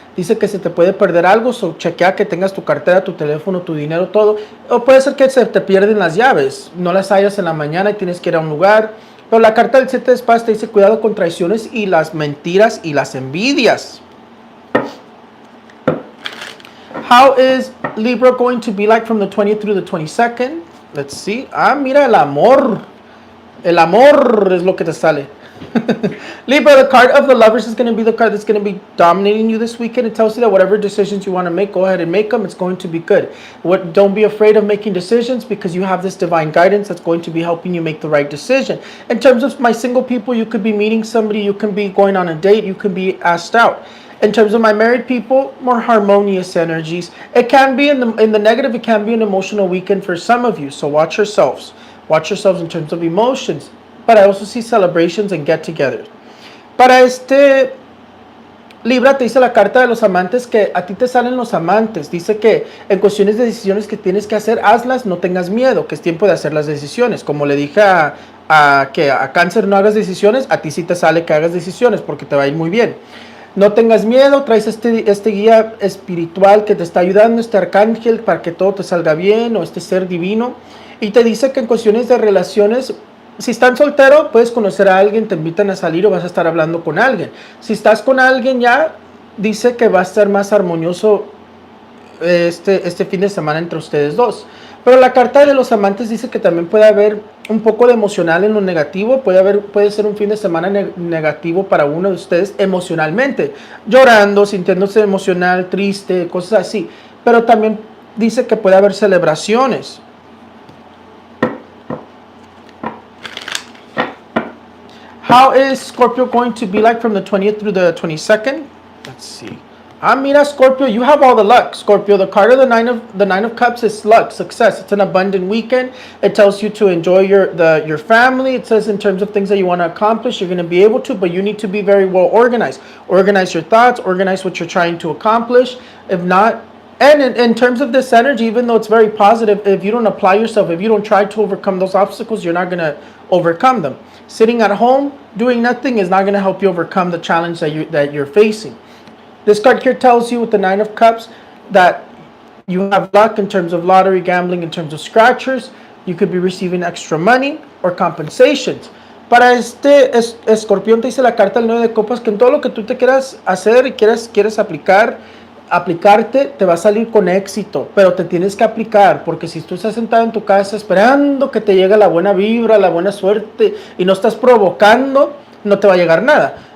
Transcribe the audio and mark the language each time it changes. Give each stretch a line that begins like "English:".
Spanish: Dice que se te puede perder algo, chequea que tengas tu cartera, tu teléfono, tu dinero, todo. O puede ser que se te pierden las llaves, no las hallas en la mañana y tienes que ir a un lugar. Pero la carta del 7 de espadas te dice cuidado con traiciones y las mentiras y las envidias.
English: How is Libra going to be like from the 20th through the 22nd? Let's see.
Spanish: Ah, mira, el amor. El amor es lo que te sale.
English: Libra, the card of the lovers is going to be the card that's going to be dominating you this weekend. It tells you that whatever decisions you want to make, go ahead and make them. It's going to be good. Don't be afraid of making decisions because you have this divine guidance that's going to be helping you make the right decision. In terms of my single people, you could be meeting somebody, you can be going on a date, you can be asked out. In terms of my married people, more harmonious energies. It can be in the negative, it can be an emotional weekend for some of you. So watch yourselves. Watch yourselves in terms of emotions. But I also see celebrations and get-togethers.
Spanish: Para Libra, te dice la carta de los amantes que a ti te salen los amantes. Dice que en cuestiones de decisiones que tienes que hacer, hazlas, no tengas miedo, que es tiempo de hacer las decisiones. Como le dije a Cáncer, no hagas decisiones, a ti sí te sale que hagas decisiones porque te va a ir muy bien. No tengas miedo, traes este guía espiritual que te está ayudando, este arcángel, para que todo te salga bien, o este ser divino. Y te dice que en cuestiones de relaciones, si estás soltero, puedes conocer a alguien, te invitan a salir o vas a estar hablando con alguien. Si estás con alguien ya, dice que va a estar más armonioso este fin de semana entre ustedes dos. Pero la carta de los amantes dice que también puede haber un poco de emocional en lo negativo. Puede ser un fin de semana negativo para uno de ustedes emocionalmente. Llorando, sintiéndose emocional, triste, cosas así. Pero también dice que puede haber celebraciones.
English: How is Scorpio going to be like from the 20th through the 22nd? Let's see. Mira, Scorpio, you have all the luck. Scorpio, the card of the nine of cups is luck, success. It's an abundant weekend. It tells you to enjoy your family. It says in terms of things that you want to accomplish, you're going to be able to, but you need to be very well organized. Organize your thoughts, organize what you're trying to accomplish. If not, and in terms of this energy, even though it's very positive, if you don't apply yourself, if you don't try to overcome those obstacles, you're not going to overcome them. Sitting at home, doing nothing is not going to help you overcome the challenge that you're facing. This card here tells you with the Nine of Cups that you have luck in terms of lottery, gambling, in terms of scratchers. You could be receiving extra money or compensations.
Spanish: Para escorpión te dice la carta del 9 de copas que en todo lo que tú te quieras hacer y quieres aplicarte, te va a salir con éxito, pero te tienes que aplicar, porque si tú estás sentado en tu casa esperando que te llegue la buena vibra, la buena suerte, y no estás provocando, no te va a llegar nada.